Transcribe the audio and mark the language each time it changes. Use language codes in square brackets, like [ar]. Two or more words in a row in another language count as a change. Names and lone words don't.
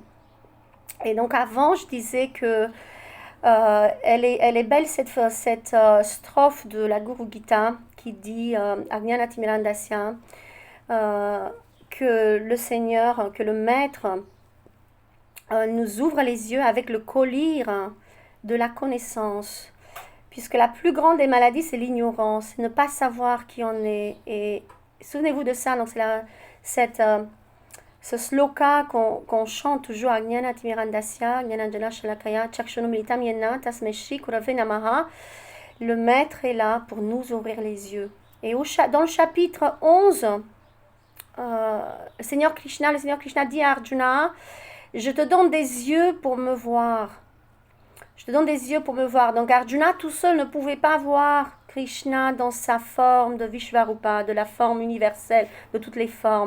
[fr] Et donc avant je disais que elle est belle cette strophe de la Guru Gita qui dit Ajnanatimirandasya que le Seigneur, que le Maître nous ouvre les yeux avec le collier de la connaissance, puisque la plus grande des maladies, c'est l'ignorance, ne pas savoir qui on est. Et souvenez-vous de ça, donc c'est ce sloka qu'on chante toujours, [sa] अज्ञानतिमिरान्धस्य ज्ञानाञ्जनशलाकया चक्षुरुन्मीलितं येन तस्मै श्रीगुरवे नमः. [fr] Le Maître est là pour nous ouvrir les yeux. Et dans le chapitre 11, le Seigneur Krishna dit à Arjuna, je te donne des yeux pour me voir. Je te donne des yeux pour me voir. Donc Arjuna tout seul ne pouvait pas voir Krishna dans sa forme de Vishvarupa, de la forme universelle, de toutes les formes.